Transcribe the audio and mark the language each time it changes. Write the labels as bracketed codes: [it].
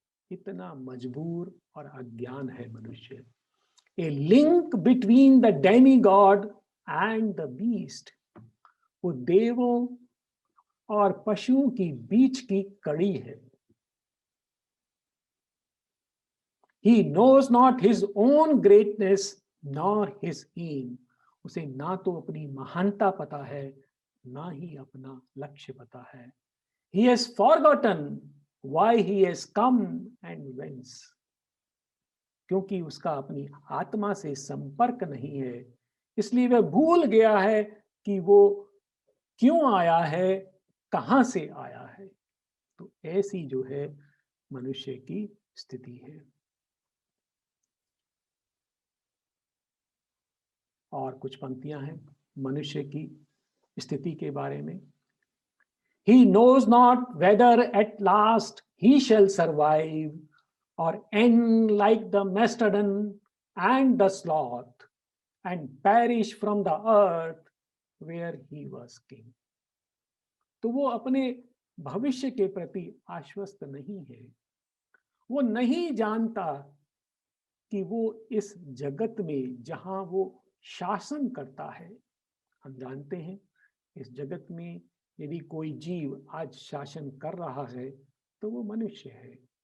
[hi] इतना मजबूर और अज्ञान है मनुष्य। [en] A link between the demigod and the beast. [hi] वो देवों और पशुओं की बीच की कड़ी है। [en] He knows not his own greatness nor his aim. [hi] उसे ना तो अपनी महानता पता है, ना ही अपना लक्ष्य पता है। [en] He has forgotten why he has come and whence. [hi] क्योंकि उसका अपनी आत्मा से संपर्क नहीं है, इसलिए वह भूल गया है कि वो क्यों आया है, कहां से आया है। तो ऐसी जो है मनुष्य की स्थिति है। और कुछ पंक्तियां हैं मनुष्य की स्थिति के बारे में। [en] He knows not whether at last he shall survive or end like the mastodon and the sloth and perish from the earth where he was king. [hi] तो वो अपने भविष्य के प्रति आश्वस्त नहीं है। वो नहीं जानता कि वो इस जगत में जहां वो शासन करता है, हम जानते हैं इस जगत में यदि कोई जीव आज शासन कर रहा है तो वो मनुष्य है।